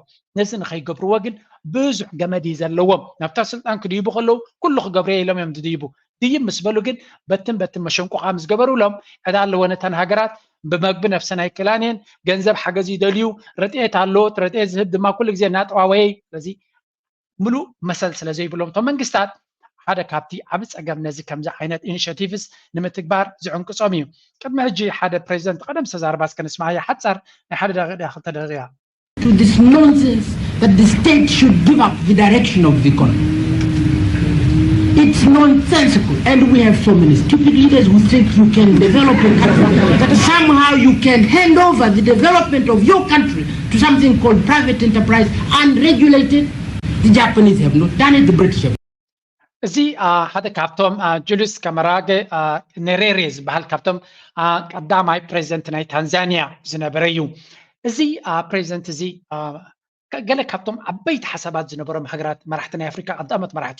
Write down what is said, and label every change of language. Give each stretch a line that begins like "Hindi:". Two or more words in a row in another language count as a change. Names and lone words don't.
Tigrinya: ነዚ ንኸይገብርዎ ግን ብዙሕ ገመድ ዘለዎም ናብታ ስልጣን ክድይቡ ከለዉ ኩሉ ክገብርዮ ኢሎም እዮም ዝድይቡ ድይም ምስ በሉ ግን በትን መሸንቆቃ ምስ ገበሩሎም ዕዳ ኣለዎ ነተን ሃገራት ብመግቢ ነፍሰን ኣይክላንየን ገንዘብ ሓገዝ ይደልዩ ረድኤት ኣለዎ ረድኤት ዝህብ ድማ ኩሉ ግዜ እናጠዋወየ ስለዚ ሙሉእ መሰል ስለ ዘይብሎም እቶም መንግስታት ሓደ ካብቲ ዓብ ፀገም ነዚ ከምዚ ዓይነት ኢኒሽቲቭስ ንምትግባር ዝዕንቅፆም እዩ ቅድሚ ሕጂ ሓደ ፕሬዚደንት ቀደም ዝተዛረባ እስከ ንስማዕያ ሓፃር ናይ ሓደ ደቂቃ ክልተ ደቂቃ
English: to this nonsense that the state should give up the direction of the economy. It's nonsensical, and we have so many stupid leaders who think you can develop a country, that somehow you can hand over the development of your country to something called private enterprise unregulated. The Japanese have not done it, the British have.
Tigrinya: እዚ ሓደ ካብቶም ጁልስ ካማራጌ ኔሬሬ ዝበሃል ካብቶም ቀዳማይ ፕሬዚደንት ናይ ታንዛንያ ዝነበረ እዩ እዚ ፕሬዚደንት እዚ ገለ ካብቶም ዓበይቲ ሓሳባት ዝነበሮም ሃገራት መራሕቲ ናይ ኣፍሪካ ቀዳሞት መራሕቲ